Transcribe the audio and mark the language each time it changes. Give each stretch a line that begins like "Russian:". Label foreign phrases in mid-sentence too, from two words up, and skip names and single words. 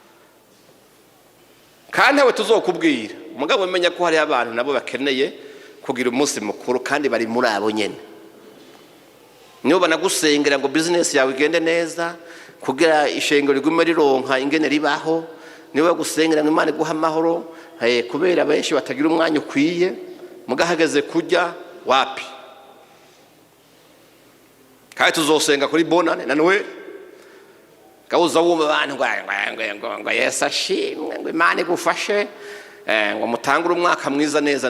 Rundi: wapi? kandi ntawe tuzokubwira. Mugabo umenya ko hari abantu nabo bakeneye kugira umunsi mukuru kandi bari muri abo nyene. Niyo banagusengera ngo business yawe igende neza, kugira ishengero rigume rironka ingene ribaho. Niyo bagusengera ngo Imana iguha amahoro, kubera benshi batagira umwanya ukwiye, mugahageze kujya wapi. Kandi tuzosenga kuri bonane na Noel. Gauza wumva abantu ngo Yesu ashimwe, ngo Imana igufashe, ngo mutangure umwaka mwiza neza.